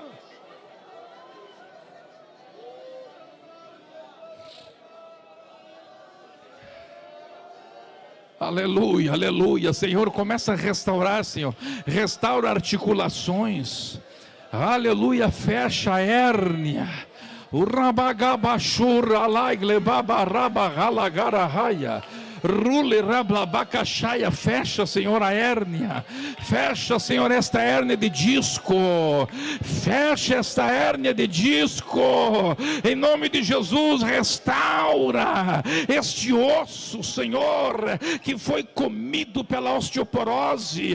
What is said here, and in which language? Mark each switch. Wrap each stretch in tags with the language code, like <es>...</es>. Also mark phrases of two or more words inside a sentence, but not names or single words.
<pt>Aleluia, aleluia. Senhor, começa a restaurar, Senhor. Restaura articulações. Aleluia, fecha a hérnia. O rabagabashura laigle babarabagalagarahaya. Rule rablabacaxaia, fecha, Senhor, a hérnia. Fecha, Senhor, esta hérnia de disco. Fecha esta hérnia de disco. Em nome de Jesus, restaura este osso, Senhor, que foi comido pela osteoporose.</pt>